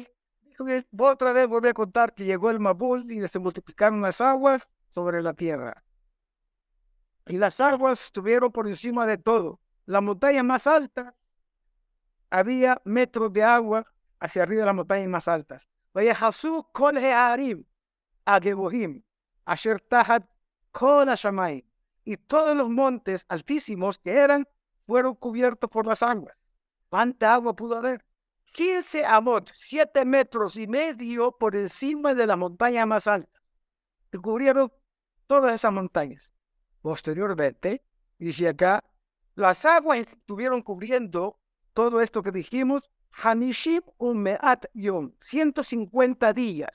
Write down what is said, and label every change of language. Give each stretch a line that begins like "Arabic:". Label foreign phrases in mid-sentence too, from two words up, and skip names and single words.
Spanish: Otra vez volví a contar que llegó el Mabul y se multiplicaron las aguas sobre la tierra. Y las aguas estuvieron por encima de todo. La montaña más alta, había metros de agua hacia arriba de las montañas más altas.
Hebrew: ויכסו כל ההרים הגבוהים אשר תחת כל השמים.
Spanish: Y todos los montes altísimos que eran, fueron cubiertos por las aguas. ¿Cuánta agua pudo haber? 15 amot, 7 metros y medio por encima de la montaña más alta. Que cubrieron todas esas montañas. Posteriormente, dice acá, las aguas estuvieron cubriendo todo esto que dijimos,
Hebrew: חמישים ומאת יום,
Spanish: 150 días.